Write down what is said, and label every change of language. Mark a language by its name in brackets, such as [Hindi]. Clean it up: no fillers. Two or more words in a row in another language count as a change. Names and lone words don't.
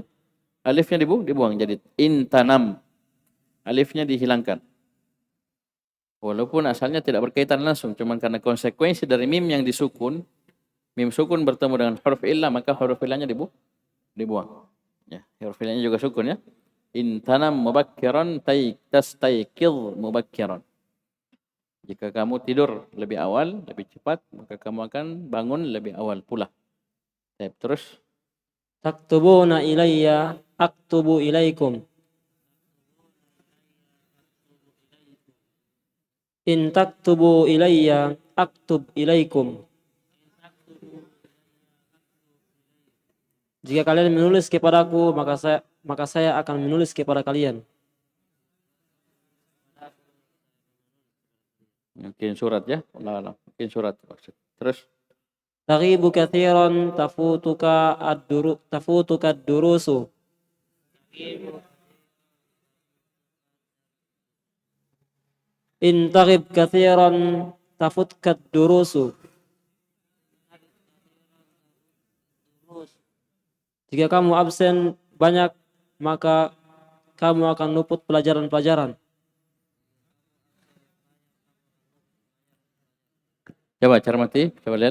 [Indonesian] Alifnya dibuang jadi [Arabic] إن تنم. [Indonesian] Alifnya dihilangkan. Walaupun asalnya tidak berkaitan langsung, cuman karena konsekuensi dari mim yang disukun, mim sukun bertemu dengan huruf illah, maka huruf illahnya dibuang. Ya, huruf illahnya juga sukun ya. [Arabic] إن تنم مبكرا تستيقظ مبكرا. [Indonesian] Jika kamu tidur lebih awal, lebih cepat, maka kamu akan bangun lebih awal pula. Terus. [Arabic] تكتبون إلي أكتب إليكم. إن تكتبوا إلي أكتب إليكم. [Indonesian] Jika kalian menulis kepadaku, maka saya akan menulis kepada kalian. Mungkin surat ya. Mungkin surat. Terus. [Arabic] تغيب كثيرا تفوتك الدروس. إن تغب كثيرا تفتك الدروس. [Indonesian] Jika kamu absen banyak, maka kamu akan luput pelajaran-pelajaran. Coba cermati, coba lihat.